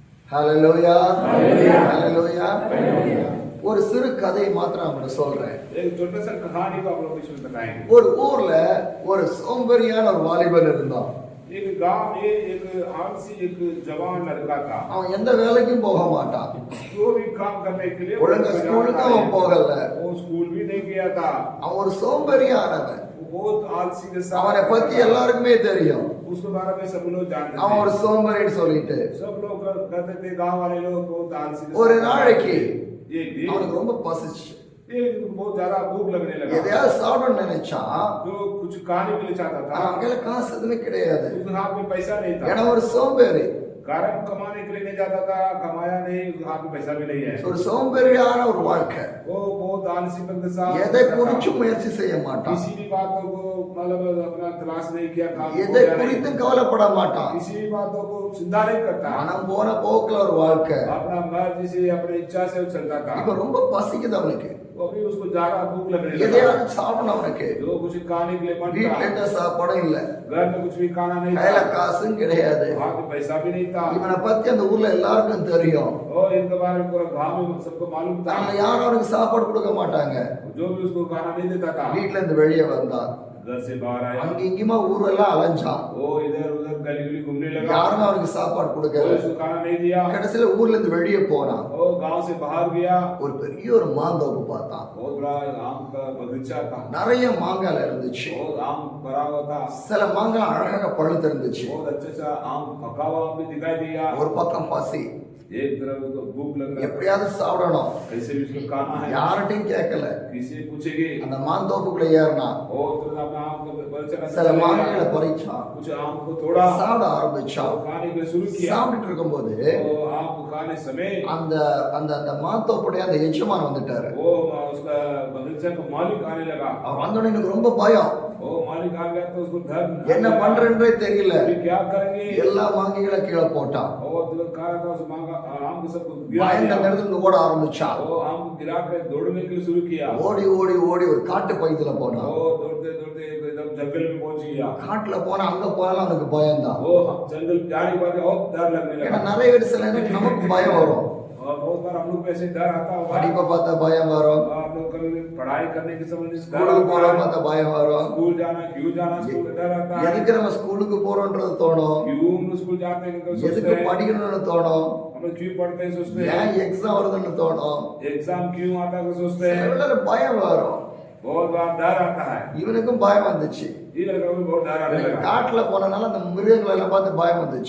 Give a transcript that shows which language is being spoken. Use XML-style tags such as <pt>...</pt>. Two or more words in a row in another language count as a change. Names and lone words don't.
<ta>ஹalleluya ஹalleluya. ஒரு சிறு கதை மாத்திரம் நான் சொல்றேன்.</ta> <hi>एक छोटा सा कहानी को आप लोगों को सुन बताएंगे।</hi> <ta>ஒரு ஊர்ல ஒரு சோம்பேறியான ஒரு வாலிபன் இருந்தான்.</ta> <hi>एक गांव में एक आलसी एक जवान लड़का था।</hi> <ta>அவன் எந்த வேலைக்கும் போக மாட்டான்.</ta> <hi>जो भी काम करने के लिए</hi> <ta>ஒழுங்கா ஸ்கூலுக்கு அவன் போகல.</ta> <hi>वो स्कूल भी नहीं गया था।</hi> <ta>அவன் ஒரு சோம்பேறியானவன்.</ta> <hi>बहुत आलसी के साथ</hi> <ta>அவனை பத்தி எல்லாருக்குமே தெரியும்.</ta> <hi>उसके बारे में सब लोग जानते थे।</hi> <ta>அவன் ஒரு சோம்பேறின்னு சொல்லிட்டு</ta> <hi>सब लोग कहते थे, गांव वाले लोग बहुत आलसी।</hi> <ta>ஒரு நாளைக்கு</ta> <hi>एक दिन</hi> <ta>அவனுக்கு ரொம்ப பசிச்சு</ta> <hi>बहुत ज्यादा भूख लगने लगा।</hi> <ta>எதையாவது சாப்பிடணும்னு நினைச்சான்.</ta> <hi>जो कुछ खाने के लिए चाहता था,</hi> <ta>அவன் கையில காசு எதுவுமே கிடையாது.</ta> <hi>उसके हाथ में पैसा नहीं था।</hi> <ta>ஏன்னா ஒரு சோம்பேறி.</ta> <hi>कारण कमाने के लिए नहीं जाता था, कमाया नहीं, हाथ में पैसा भी नहीं है।</hi> <ta>ஒரு சோம்பேறியான ஒரு வாழ்க்கை.</ta> <hi>वो बहुत आलसीपन के साथ</hi> <ta>எதை குறிச்சும் முயற்சி செய்ய மாட்டான்.</ta> <hi>किसी भी बातों को मतलब अपना तलाश नहीं किया,</hi> <ta>எதை குறித்தும் கவலைப்பட மாட்டான்.</ta> <hi>किसी भी बातों को चिंता नहीं करता।</hi> <ta>மனம் போன போக்குல ஒரு வாழ்க்கை.</ta> <hi>अपना मर्जी से अपनी इच्छा से चलता था।</hi> <ta>இப்ப ரொம்ப பசிக்குது அவனுக்கு.</ta> <hi>वो भी उसको ज्यादा भूख लगने लगा।</hi> <ta>எதையாவது சாப்பிடணும் அவனுக்கு.</ta> <hi>जो कुछ खाने के लिए मन</hi> <ta>வீட்டுல</ta> <hi>था,</hi> <ta>எந்த சாப்பாடும் இல்ல.</ta> <hi>घर में कुछ भी खाना नहीं</hi> <ta>கையில</ta> <hi>था,</hi> <ta>காசும் கிடையாது.</ta> <hi>हाथ में पैसा भी नहीं था।</hi> <ta>இவனை பத்தி அந்த ஊர்ல எல்லாருக்கும் தெரியும்.</ta> <hi>और इनके बारे में पूरा गांव में सबको मालूम था।</hi> <ta>நம்ம யாரும் அவனுக்கு சாப்பாடு கொடுக்க மாட்டாங்க.</ta> <hi>जो भी उसको खाना नहीं देता था।</hi> <ta>வீட்டுல இருந்து வெளியே வந்தான்.</ta> <hi>घर से बाहर आया,</hi> <ta>அங்க இங்கேயுமா ஊரெல்லாம் அலைஞ்சான்.</ta> <hi>वो इधर उधर गली गली घूमने लगा।</hi> <ta>யாரும் அவனுக்கு சாப்பாடு</ta> <hi>कोई</hi> <ta>கொடுக்கல.</ta> <hi>उसको खाना नहीं दिया।</hi> <ta>கடைசியில ஊர்ல இருந்து வெளியே போனான்.</ta> <hi>वो गांव से बाहर गया।</hi> <ta>ஒரு பெரிய ஒரு மாந்தோப்பு பார்த்தான்.</ta> <hi>बहुत बड़ा आम का बगीचा था।</hi> <ta>நிறைய மாங்காய் இருந்துச்சு.</ta> <hi>बहुत आम भरा हुआ था।</hi> <ta>சில மாங்காய் அழகாக பழுத்து இருந்துச்சு.</ta> <hi>बहुत अच्छे से आम पका हुआ भी दिखाई दिया।</hi> <ta>ஒரு பக்கம் பசி.</ta> <hi>एक तरफ तो भूख लग रहा</hi> <ta>எப்படியாவது சாப்பிடணும்.</ta> <hi>कैसे भी उसको खाना है।</hi> <ta>யார்கிட்டையும் கேட்கல.</ta> <hi>किसी पूछेगी।</hi> <ta>அந்த மாந்தோப்புக்குள்ள ஏறினான்.</ta> <hi>और तो अपना आम का बगीचा का</hi> <ta>சில மாங்காய்களை பறிச்சான்.</ta> <hi>कुछ आम को तोड़ा,</hi> <ta>சாப்பிட ஆரம்பிச்சான்.</ta> <hi>खाने के लिए शुरू किया।</hi> <ta>சாப்பிட்டுட்டு இருக்கும்போது</ta> <hi>वो आम को खाने समय</hi> <ta>அந்த அந்த அந்த மாந்தோப்புடைய அந்த எஜமான் வந்துட்டாரு.</ta> <hi>वो उसका बगीचा का मालिक आने लगा।</hi> <ta>அவன் வந்தோடனே எனக்கு ரொம்ப பயம்.</ta> <hi>वो मालिक आ गया तो उसको डर,</hi> <ta>என்ன பண்றேன்றே தெரியல.</ta> <hi>अभी क्या करेंगे।</hi> <ta>எல்லா மாங்காய்களை கீழே போட்டான்.</ta> <hi>और जो खा रहा था उस मांगा आम को सबको गिरा</hi> <ta>பயந்த</ta> <hi>दिया।</hi> <ta>இடத்துல ஓட ஆரம்பிச்சான்.</ta> <hi>वो आम को गिरा कर दौड़ने के लिए शुरू किया।</hi> <ta>ஓடி ஓடி ஓடி ஒரு காட்டு பகுதியில போனான்.</ta> <hi>वो दौड़ते दौड़ते एकदम जंगल में पहुंच गया।</hi> <ta>காட்டுல போனா அங்க போனாலும் அவனுக்கு பயம்தான்.</ta> <hi>वो जंगल जाने के बाद और डर लगने</hi> <ta>ஏன்னா</ta> <hi>लगा।</hi> <ta>நிறைய பேர் சில நேரம் நமக்கு பயம் வரும்.</ta> <hi>और बहुत बार हम लोग को ऐसे डर आता होगा।</hi> <ta>படிப்பை பார்த்தா பயம் வரும்.</ta> <hi>हम लोग कभी पढ़ाई करने के समय डर</hi> <ta>ஸ்கூலுக்கு</ta> <hi>आता</hi> <ta>போறோம்</ta> <hi>है।</hi> <ta>பார்த்தா பயம் வரும்.</ta> <hi>स्कूल जाना क्यों जाना, स्कूल का डर आता है।</hi> <ta>எதுக்கு நம்ம ஸ்கூலுக்கு போறோம்ன்றது தோணும்.</ta> <hi>क्यों हम स्कूल जाते हैं तो सोचते</hi> <ta>எதுக்கு</ta> <hi>हैं।</hi> <ta>படிக்கணும்னு தோணும்.</ta> <hi>हम लोग क्यों पढ़ते हैं सोचते हैं।</hi> <ta>ஏன் எக்ஸாம் வருதுன்னு தோணும்.</ta> <hi>एग्जाम क्यों आता है तो सोचते</hi> <ta>சில</ta> <hi>हैं।</hi> <ta>வேளை பயம் வரும்.</ta> <hi>बहुत बार डर आता है।</hi> <ta>இவனுக்கும் பயம் வந்துச்சு.</ta> <hi>ये लड़का को बहुत डर आने लगा।</hi> <ta>காட்டுல போனனால அந்த மிருகங்களை எல்லாம் பார்த்து பயம் வந்துச்சு.</ta>